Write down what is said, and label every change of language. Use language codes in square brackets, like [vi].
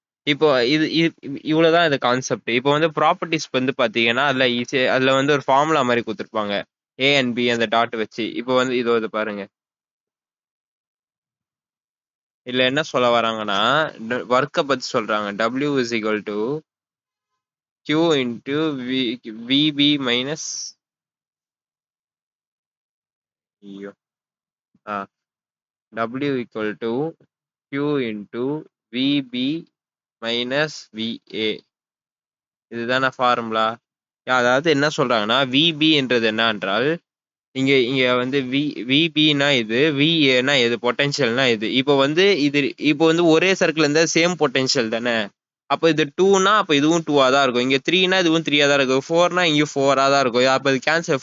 [ta] இப்போ இவ்வளவுதான் இது கான்செப்ட். இப்போ வந்து ப்ராப்பர்ட்டிஸ் வந்து பாத்தீங்கன்னா அதுல வந்து ஒரு ஃபார்முலா மாதிரி கொடுத்துருப்பாங்க, ஏ அண்ட் பி அந்த டாட் வச்சு. இப்போ வந்து இது பாருங்க. இதுல என்ன சொல்ல வராங்கன்னா ஒர்க்கை பத்தி சொல்றாங்க. [en] W is equal to Q into VB minus ஐயோ W equal to Q into VB minus VA. [ta] இதுதான ஃபார்முலா. அதாவது என்ன சொல்றாங்கன்னா விபின்றது என்ன என்றால், இங்க இங்க வந்து விபினா இது, விஏனா இது, பொட்டன்ஷியல்னா இது. இப்போ வந்து ஒரே சர்க்கிள் இருந்தா சேம் பொட்டன்ஷியல் தானே. அப்போ இது 2னா அப்போ இதுவும் 2ஆ தான் இருக்கும். இங்க 3னா இதுவும் 3ஆ தான் இருக்கும். 4னா இங்கேயும் 4ஆ தான் இருக்கும். அப்போ இது கேன்சல்.